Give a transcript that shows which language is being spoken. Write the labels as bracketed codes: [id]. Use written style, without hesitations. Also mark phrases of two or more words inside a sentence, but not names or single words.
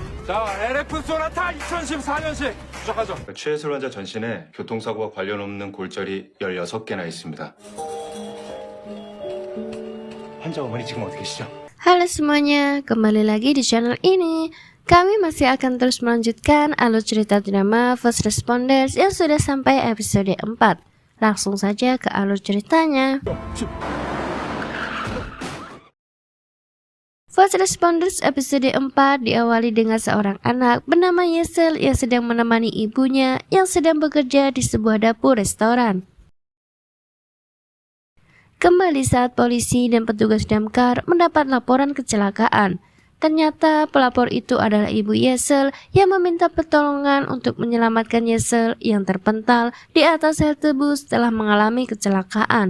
[ko] 자, LF 소나타 2014년식 부착하죠. 최예슬 환자 전신에 교통사고와 관련 없는 골절이 16개나 있습니다. 환자 어머니 지금 어디 계시죠? [id] Halo semuanya, kembali lagi di channel ini. Kami masih akan terus melanjutkan alur cerita drama First Responders yang sudah sampai episode 4. Langsung saja ke alur ceritanya. First Responders episode 4 diawali dengan seorang anak bernama Yeşil yang sedang menemani ibunya yang sedang bekerja di sebuah dapur restoran. Kembali saat polisi dan petugas damkar mendapat laporan kecelakaan. Ternyata pelapor itu adalah ibu Yeşil yang meminta pertolongan untuk menyelamatkan Yeşil yang terpental di atas halte bus setelah mengalami kecelakaan.